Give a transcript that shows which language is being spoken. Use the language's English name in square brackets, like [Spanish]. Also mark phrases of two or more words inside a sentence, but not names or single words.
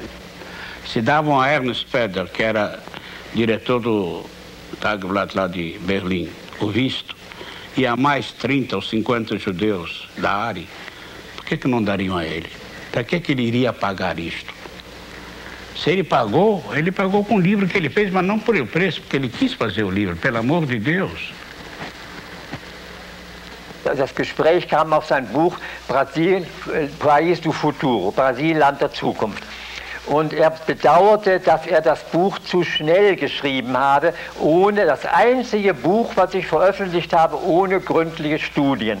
[Portuguese] Se davam a Ernst Pedder, que era diretor do Tagblatt lá de Berlim, o visto, e a mais 30 ou 50 judeus da área, por que não dariam a ele? Para que ele iria pagar isto? Se ele pagou com o livro que ele fez, mas não por o preço, porque ele quis fazer o livro, pelo amor de Deus. [German] Das Gespräch kam auf sein Buch Brasil, País do Futuro, Brasil, Land der Zukunft. Und er bedauerte, dass er das Buch zu schnell geschrieben habe, das einzige Buch, was ich veröffentlicht habe, ohne gründliche Studien.